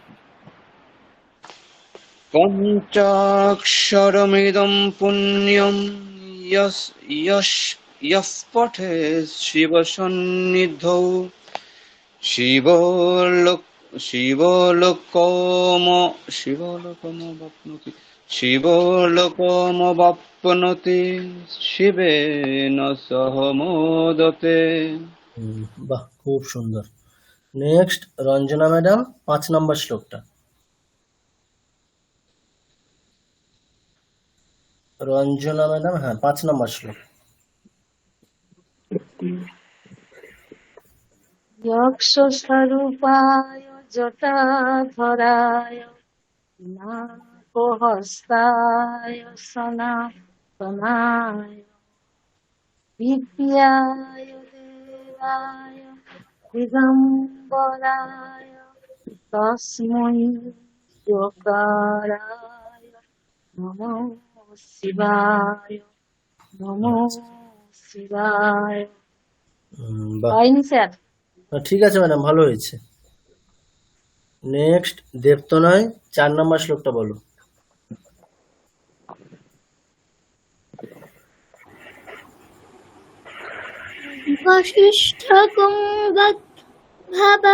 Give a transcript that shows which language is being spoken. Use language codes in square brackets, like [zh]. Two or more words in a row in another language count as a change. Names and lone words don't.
[sa] পঞ্চাক্ষরমিদম পুণ্যম ইয়ঃ পঠে শিবসন্নিধৌ শিবলোকমবাপ্নোতি শিবলোকমবাপ্নোতি শিবেন সহ মোদতে। [bn] বাহ, খুব সুন্দর। নেক্সট রঞ্জনা ম্যাডাম, 5 নম্বর শ্লোকটা। রঞ্জনা ম্যাডাম, হ্যাঁ, 5 নম্বর শ্লোক। [sa] यक्षस्वरूपाय जटाधराय नागहस्ताय सनातनाय विद्याय देवाय दिगम्बराय तस्मै योगाराय नमो शिवाय नमो शिवाय। [bn] বাহ, হয়নি স্যার? ঠিক আছে ম্যাডাম, ভালো হয়েছে। নেক্সট দেবতনয়, 4 নম্বর শ্লোকটা বলো। [sa] বশিষ্ঠ কুম্ভক ভাবা।